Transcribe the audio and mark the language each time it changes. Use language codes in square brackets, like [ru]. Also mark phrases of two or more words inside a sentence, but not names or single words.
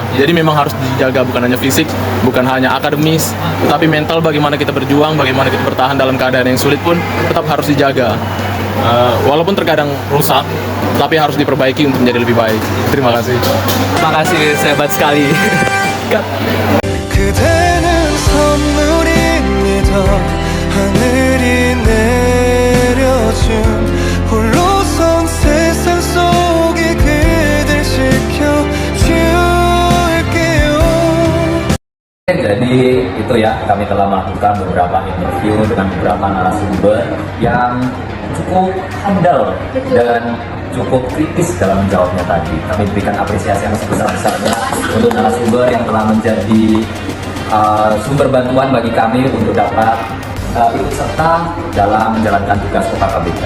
[id] Jadi memang harus dijaga, bukan hanya fisik, bukan hanya akademis, tetapi mental, bagaimana kita berjuang, bagaimana kita bertahan dalam keadaan yang sulit pun tetap harus dijaga. Walaupun terkadang rusak, tapi harus diperbaiki untuk menjadi lebih baik. Terima kasih. Terima kasih, hebat sekali. [ko] 그대는 선물입니다. 하늘이 내려준 홀로선 세상 속에 그댈 지켜줄게요. [id] Jadi itu ya, kami telah melakukan beberapa interview dengan beberapa narasumber yang cukup handal dan cukup kritis dalam menjawabnya tadi. Kami berikan apresiasi yang sebesar-besarnya untuk narasumber yang telah menjadi sumber bantuan bagi kami untuk dapat ikut serta dalam menjalankan tugas Kota KBK.